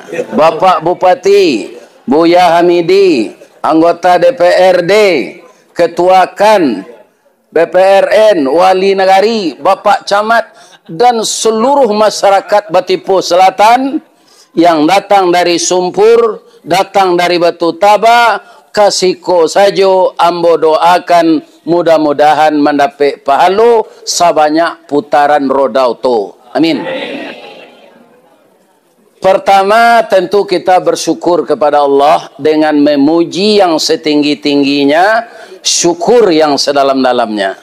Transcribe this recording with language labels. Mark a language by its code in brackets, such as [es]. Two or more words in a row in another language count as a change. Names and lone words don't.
[id] Bapak Bupati, Buya Hamidi, anggota DPRD, Ketua KAN, BPRN, Wali Nagari, Bapak Camat, dan seluruh masyarakat Batipu Selatan yang datang dari Sumpur, datang dari Batu Taba, [min] kasiko sajo, ambo [id] doakan mudah-mudahan mendapat pahala sebanyak putaran roda auto. Amin. Pertama, tentu kita bersyukur kepada Allah dengan memuji yang setinggi-tingginya, syukur yang sedalam-dalamnya.